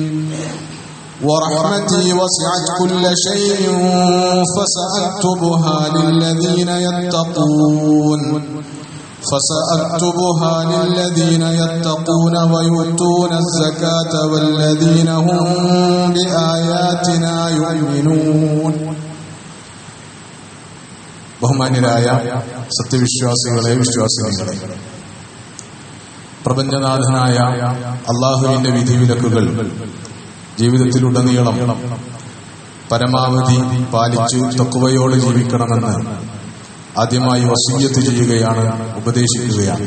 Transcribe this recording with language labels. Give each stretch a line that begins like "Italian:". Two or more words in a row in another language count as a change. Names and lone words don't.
Arabic: ورحمتي وسعت كل شيء فسأكتبها للذين يتقون ويؤتون الزكاة والذين هم بآياتنا يؤمنون
Malayalam: ബഹുമാന്യരായ സത്യവിശ്വാസികളെ വിശ്വാസിനികളെ, പ്രപഞ്ചനാഥനായ അല്ലാഹുവിന്റെ വിധിവിലക്കുകൾ ജീവിതത്തിലുടനീളം പരമാവധി പാലിച്ചു തഖ്വയോടെ ജീവിക്കണമെന്ന് ആദ്യമായി വസിയ്യത്ത് ചെയ്യുകയാണ്, ഉപദേശിക്കുകയാണ്.